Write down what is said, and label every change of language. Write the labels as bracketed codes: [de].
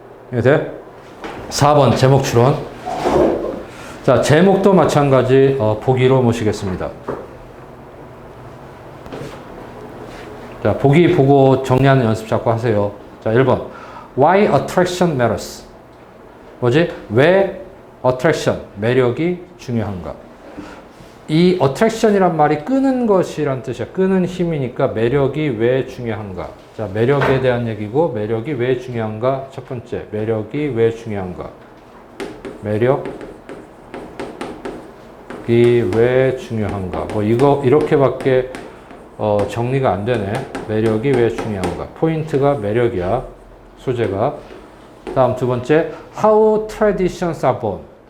[ko] 돼? 4번 제목 추론. 자, 제목도 마찬가지 보기로 모시겠습니다. 자, 보기 보고 정리하는 연습 자꾸 하세요. 자, 1번. [en] Why attraction matters? [ko] 뭐지? 왜 attraction, 매력이 중요한가? 이 attraction이란 말이 끄는 것이란 뜻이야. 끄는 힘이니까 매력이 왜 중요한가? 자, 매력에 대한 얘기고 매력이 왜 중요한가? 첫 번째, 매력이 왜 중요한가? 매력이 왜 중요한가? 뭐 이거 이렇게밖에 정리가 안 되네. 매력이 왜 중요한가? 포인트가 매력이야. 소재가. 다음 두 번째, [en] how traditions are born.